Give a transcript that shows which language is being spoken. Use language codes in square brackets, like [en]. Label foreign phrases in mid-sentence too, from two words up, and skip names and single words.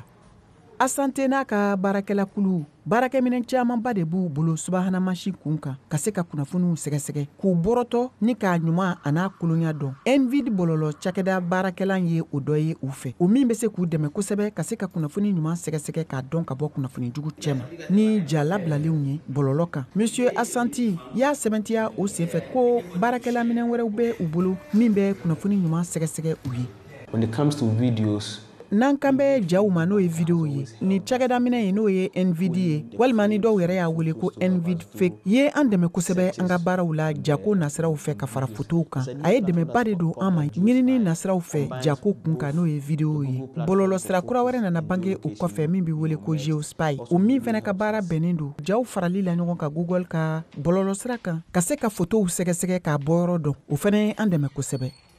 [bm] Asante n'a ka baarakɛla kulu baarakɛminɛn camanba de b'u bolo subahana mansi kun kan ka se ka kunnafoniw sɛgɛsɛgɛ k'u bɔrɔtɔ ni k'a ɲuman a n'a kolonya dɔn NVID bɔlɔlɔ cakɛda baarakɛlan ye o dɔ ye u fɛ o min bɛ se k'u dɛmɛ kosɛbɛ ka se ka kunnafoni ɲuman sɛgɛsɛgɛ k'a dɔn ka bɔ kunnafoni jugu cɛma ni ja labilalenw ye bɔlɔlɔ kan Monsieur Asante y'a sɛbɛntiya o senfɛ ko baarakɛla minɛn wɛrɛw bɛ u bolo min bɛ kunnafoni ɲuman sɛgɛsɛgɛ u ye. [en] When it comes to videos, [bm] n'an kan bɛ jaw ma n'o ye video ye ni cakɛda minɛ ye n'o ye NVID ye walima ni dɔw yɛrɛ y'a wele ko NVID fake ye an dɛmɛ kosɛbɛ an ka baaraw la jako nasiraw fɛ ka fara fotow kan a ye dɛmɛba de don an ma ɲinini nasiraw fɛ jako kun kan n'o ye video ye bɔlɔlɔ sira kura wɛrɛ nana bange o kɔfɛ min bɛ wele ko Geospy o min fɛnɛ ka baara bɛnnen don jaw farali la ɲɔgɔn ka Google ka bɔlɔlɔ sira kan ka se ka fotow sɛgɛsɛgɛ k'a bɔ yɔrɔ dɔn o fɛnɛ ye an dɛmɛ kosɛbɛ.